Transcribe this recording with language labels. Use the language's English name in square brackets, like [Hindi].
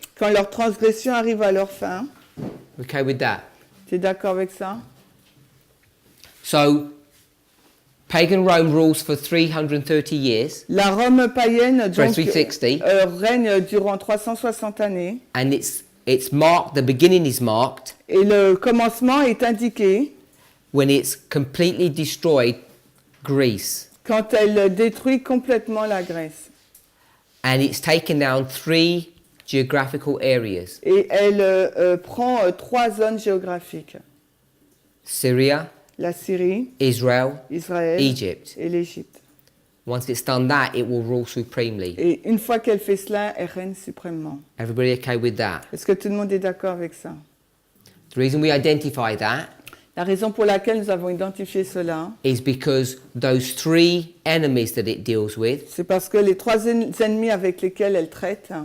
[French] quand leur transgression arrive à leur fin, [English] Okay with that? [French] tu es d'accord avec ça? [English] So, pagan Rome rules for 330 years, [French] La Rome païenne donc, 360. Règne durant 360 années [English] and it's marked, the beginning is marked [French] et le commencement est indiqué [English] when it's completely destroyed Greece. [French] quand elle détruit complètement la Grèce. [English] And it's taken down 3 geographical areas. [French] Et elle prend 3 zones géographiques. [English] Syria, [French] La Syrie, [English] Israel, [French] Israël [English] Egypt. [French] et l'Égypte. [English] Once it's done that, it will rule supremely. [French] Et une fois qu'elle fait cela, elle règne suprêmement. [English] Everybody okay with that? [French] Est-ce que tout le monde est d'accord avec ça? [English] The reason we identify that [French] La raison pour laquelle nous avons identifié cela, [English] is because those 3 enemies that it deals with [French] c'est parce que les 3 ennemis avec lesquels elle traite